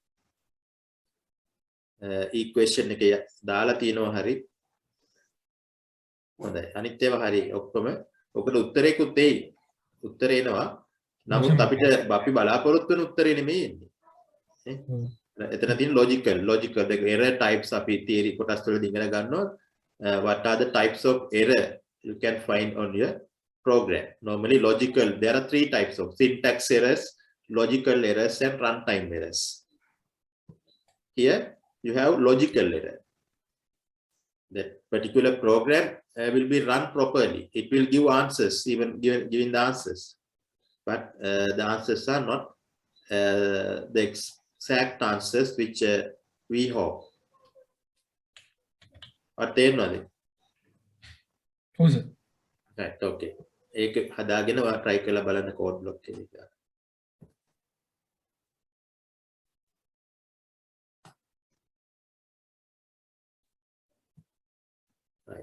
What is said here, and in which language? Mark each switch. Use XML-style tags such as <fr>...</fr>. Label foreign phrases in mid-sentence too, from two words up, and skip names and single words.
<si>equation එකේ දාලා තිනවා හරි. හොඳයි. අනිත් ඒවා හරි ඔක්කොම ඔකට උත්තරේකුත් එයි. උත්තරේ එනවා. නමුත් අපිට අපි බලාපොරොත්තු වෙන උත්තරේ නෙමෙයි එන්නේ. එතන තියෙන</si> <en>logical the error types</en> <si>අපි theory කොටස් වලදී ඉගෙන ගන්නවා.</si> <en>What are the types of error you can find on your program? Normally logical, there are 3 types of syntax errors, logical errors and runtime errors. Here you have logical error. That particular program will be run properly. It will give answers, even giving the answers. But the answers are not the exact answers which we hope.</en> <si>Or තේරෙනවද? ඔව් සර්.</si> <en>right okay.</en> <si>ඒක හදාගෙන ඔයා try කරලා බලන්න</si> <en>code block</en> <si>එක. right.</si>